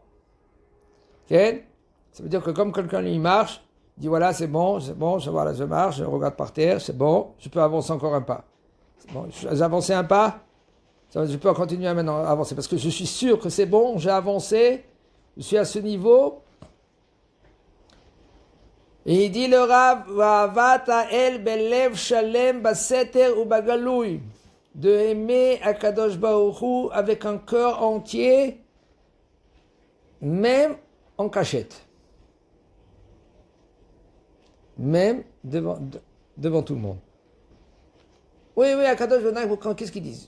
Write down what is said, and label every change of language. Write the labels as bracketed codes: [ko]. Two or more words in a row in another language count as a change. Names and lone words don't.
[fr] Ça veut dire que comme quelqu'un lui marche, il dit voilà, c'est bon, voilà, je marche, je regarde par terre, c'est bon, je peux avancer encore un pas. C'est bon, j'ai avancé un pas, je peux continuer maintenant à avancer parce que je suis sûr que c'est bon, j'ai avancé, je suis à ce niveau. Et il dit le Rav, [he] ואהבת אל בלב שלם בסתר ובגלוי, [fr] de aimer [he] הקדוש ברוך הוא [fr] avec un cœur entier, même en cachette, même devant tout le monde. Oui, [he] הקדוש ברוך הוא, [fr] qu'est-ce qu'ils disent?